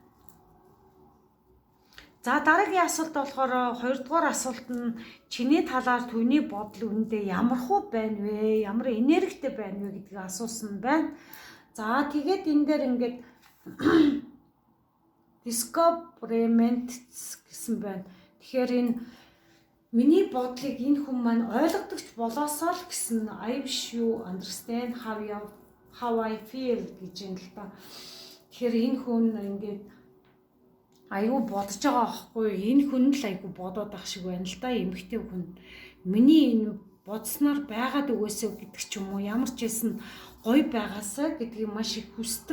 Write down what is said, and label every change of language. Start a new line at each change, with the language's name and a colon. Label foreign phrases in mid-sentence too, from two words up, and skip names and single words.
Mongolian: За дараагийн асуулт болохоор хоёрдугаар асуулт нь чиний талаар түүний бодол үүндээ ямархуу байна вэ? Ямар энергитэй байна вэ гэдгийг асуусан байна. За тэгээд энэ дээр ингээд discoverment гэсэн байна. Тэгэхээр энэ миний бодлыг энэ хүн маань ойлгодогч болоосоо л гэсэн
English: I wish you understand how I feel
Mongolian: гэж юм л та. Тэгэхээр энэ хүн ингээд аюу бодож байгаа байхгүй юу? Энэ хүн л аюу бодоод байх шиг байна л да. Эмэгтэй хүн. Миний энэ бодсноор байгаад өгөөсөө гэдэг ч юм уу ямар ч байсан гоё байгаасаа гэдгийг маш их хүсдэг.